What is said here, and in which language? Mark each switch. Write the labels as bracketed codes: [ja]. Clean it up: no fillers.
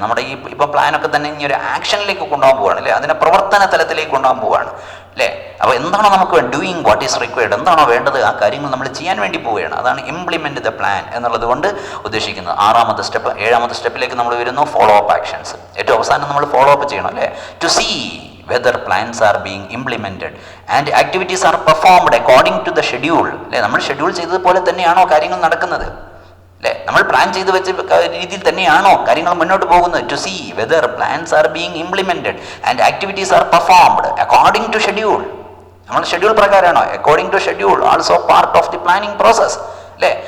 [ml] നമ്മുടെ ഈ ഇപ്പോൾ പ്ലാനൊക്കെ തന്നെ ഇനി ഒരു ആക്ഷനിലേക്ക് കൊണ്ടുപോകാൻ പോവുകയാണ് അല്ലേ, അതിനെ പ്രവർത്തന തലത്തിലേക്ക് കൊണ്ടുപോകാൻ പോവുകയാണ് അല്ലേ. അപ്പോൾ എന്താണോ നമുക്ക് [en] doing what is required, [ml] എന്താണോ വേണ്ടത് ആ കാര്യങ്ങൾ നമ്മൾ ചെയ്യാൻ വേണ്ടി പോവുകയാണ്. അതാണ് ഇംപ്ലിമെന്റ് ദ പ്ലാൻ എന്നുള്ളത് കൊണ്ട് ഉദ്ദേശിക്കുന്നത്. 6ാമത്തെ സ്റ്റെപ്പ്. 7ാമത്തെ സ്റ്റെപ്പിലേക്ക് നമ്മൾ വരുന്നു, ഫോളോ അപ്പ് ആക്ഷൻസ്. ഏറ്റവും അവസാനം നമ്മൾ ഫോളോ അപ്പ് ചെയ്യണം അല്ലേ, [en] To see whether plans are being implemented and activities are performed according to the schedule അല്ലേ. [ml] നമ്മൾ ഷെഡ്യൂൾ ചെയ്തതുപോലെ തന്നെയാണോ കാര്യങ്ങൾ നടക്കുന്നത് അല്ലേ, നമ്മൾ പ്ലാൻ ചെയ്ത് വെച്ച രീതിയിൽ തന്നെയാണോ കാര്യങ്ങൾ മുന്നോട്ട് പോകുന്നത്. [en] To see whether plans are being implemented and activities are performed according to schedule. [ml] നമ്മൾ schedule പ്രകാരമാണോ, according to schedule, [en] also part of the planning process [ml] അല്ലേ.